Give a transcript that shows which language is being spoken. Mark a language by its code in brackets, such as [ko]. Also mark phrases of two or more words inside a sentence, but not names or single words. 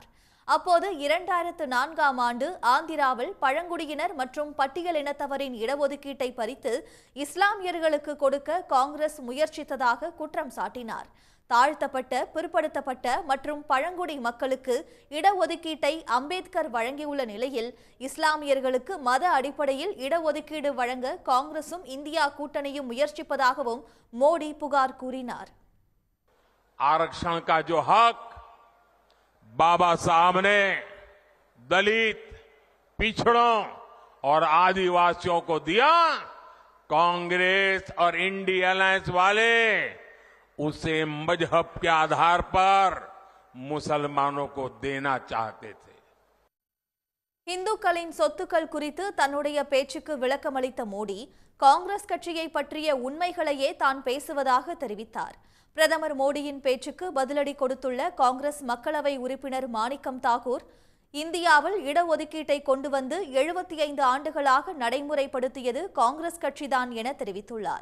[ta] அப்போது 2004ஆம் ஆண்டு ஆந்திராவில் பழங்குடியினர் மற்றும் பட்டியலினத்தவரின் இடஒதுக்கீட்டை பறித்து இஸ்லாமியர்களுக்கு கொடுக்க காங்கிரஸ் முயற்சித்ததாக குற்றம் சாட்டினார். தாழ்த்தப்பட்ட, பிற்படுத்தப்பட்ட மற்றும் பழங்குடி மக்களுக்கு இடஒதுக்கீட்டை அம்பேத்கர் வழங்கியுள்ள நிலையில் இஸ்லாமியர்களுக்கு மத அடிப்படையில் இடஒதுக்கீடு வழங்க காங்கிரசும் இந்தியா கூட்டணியும் முயற்சிப்பதாகவும் மோடி புகார் கூறினார். [hi] आरक्षण का जो हक बाबा साहब ने दलित, पिछड़ों और आदिवासियों को दिया, कांग्रेस और इंडिया अलायंस वाले उसे मजहब के आधार पर मुसलमानों को देना चाहते थे. [ta] இந்துக்களின் சொத்துக்கள் குறித்து தன்னுடைய பேச்சுக்கு விளக்கமளித்த மோடி காங்கிரஸ் கட்சியை பற்றிய உண்மைகளையே தான் பேசுவதாக தெரிவித்தார். பிரதமர் மோடியின் பேச்சுக்கு பதிலடி கொடுத்துள்ள காங்கிரஸ் மக்களவை உறுப்பினர் மாணிக்கம் தாக்கூர், இந்தியாவில் இடஒதுக்கீட்டை கொண்டு வந்து 75 ஆண்டுகளாக நடைமுறைப்படுத்தியது காங்கிரஸ் கட்சிதான் என தெரிவித்துள்ளார்.